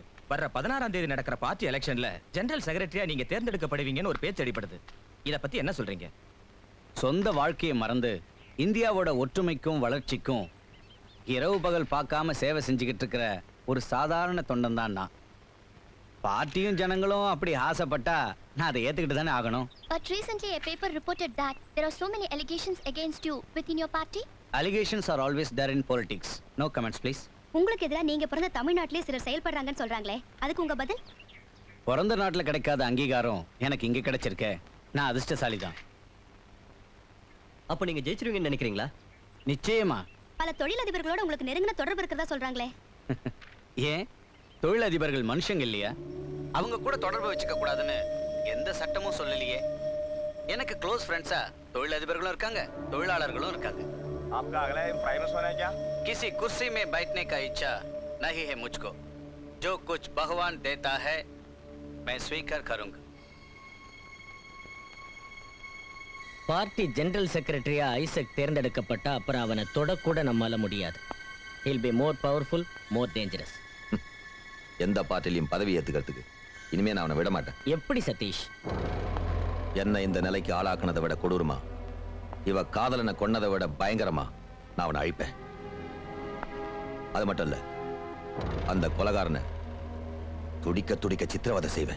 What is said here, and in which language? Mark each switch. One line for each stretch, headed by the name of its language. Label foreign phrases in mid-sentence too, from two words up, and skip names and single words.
Tamil: வர்ற 16ஆம் தேதி நடக்கிற
English: party election general secretary
Tamil: நீங்க தேர்ந்தெடுக்கப்படுவீங்கன்னு ஒரு பேச்சு அடிபடுது. இத பத்தி என்ன சொல்றீங்க? சொந்த வாழ்க்கையை மறந்து இந்தியாவோட ஒற்றுமைக்கும் வளர்ச்சிக்கும் இரவு பகல் பார்க்காம சேவை செஞ்சுக்கிட்டு இருக்கிற ஒரு சாதாரண தொண்டன் தான் நான். பார்ட்டியும் ஜனங்களும் அப்படி ஆசைப்பட்டா நான் அதை ஏத்துக்கிட்டு தானே ஆகணும்.
English: But recently a paper reported that there are so many allegations against you within your party. Allegations are always there in politics. No comments please.
Tamil: உங்களுக்கு எதிரா நீங்க பிறந்த தமிழ்நாட்டிலே சிலர் செயல்படுறாங்கன்னு சொல்றாங்களே, அதுக்கு உங்க பதில்? பிறந்த நாட்டுல கிடைக்காத அங்கீகாரம் எனக்கு இங்க கிடைச்சிருக்கே. நான் அதிர்ஷ்டசாலி தான். அப்ப நீங்க ஜெயிச்சிருவீங்கன்னு நினைக்கிறீங்களா? நிச்சயமா. பல தொழிலதிபர்களோட உங்களுக்கு நெருங்கின தொடர்பு இருக்கிறதா சொல்றாங்களே. ஏன் தொழிலதிபர்கள் மனுஷங்க இல்லையா? அவங்க கூட தொடர்பு வச்சுக்க கூடாதுன்னு எந்த சட்டமும் சொல்லலையே. எனக்கு
English: close friends
Tamil: தொழிலதிபர்களும் இருக்காங்க, தொழிலாளர்களும் இருக்காங்க.
Hindi: आपका अगला एम प्राइमस होना है क्या? किसी कुर्सी में बैठने का इच्छा नहीं है मुझको. जो कुछ भगवान देता है मैं स्वीकार करूंगा.
English: party general secretary
Tamil: ஐசக் தேர்ந்தெடுக்கப்பட்டா அப்புறம் அவனை தொடக்கூட நம்மால முடியாது.
English: He'll be more powerful, more dangerous.
Tamil: எந்த பார்ட்டிலையும் பதவி ஏத்துக்கிறதுக்கு இனிமே நான் அவனை விட மாட்டேன். எப்படி சதீஷ்? என்ன இந்த நிலைக்கு ஆளாக்குனதை விட கொடூரமா, இவ காதலனை கொன்னதை விட பயங்கரமா நான் அவனை அழிப்பேன். அது மட்டும் இல்ல, அந்த கொலைகாரனை துடிக்க துடிக்க சித்திரவதை செய்வேன்.